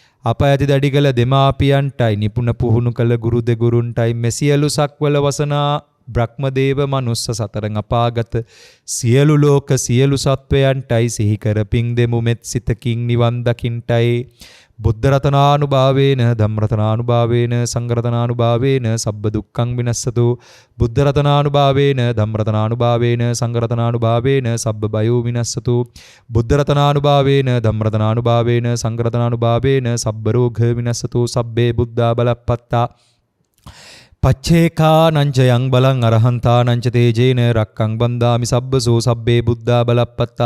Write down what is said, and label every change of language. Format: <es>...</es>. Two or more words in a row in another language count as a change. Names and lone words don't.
<si>අප ඇති දැඩි කළ දෙමාපියන්ටයි නිපුණ පුහුණු කළ ගුරු දෙගුරුන්ටයි මෙසියලු සක්වල වසනා බ්‍රහ්මදේව මනුස්ස සතරං අපාගත සියලු ලෝක සියලු සත්වයන්ටයි සිහි කර පිං දෙමු මෙත් සිතකින් නිවන් දකින්ටයි</si> <pi>බුද්ධ රතනානුභාවේන ධම්ම රතනානුභාවේන සංඝ රතනානුභාවේන සබ්බ දුක්ඛං විනස්සතු බුද්ධ රතනානුභාවේන ධම්ම රතනානුභාවේන සංඝ රතනානුභාවේන සබ්බ බයෝ විනස්සතු බුද්ධ රතනානුභාවේන ධම්ම රතනානුභාවේන සංඝ රතනානුභාවේන සබ්බ රෝග විනස්සතු සබ්බේ බුද්ධා බලප්පත්තා පච්චේකා නංචයං බලං අරහන්තා නංච තේජේන රක්කං බන්දාමි සබ්බසෝ සබ්බේ බුද්ධා බලප්පත්තා</pi>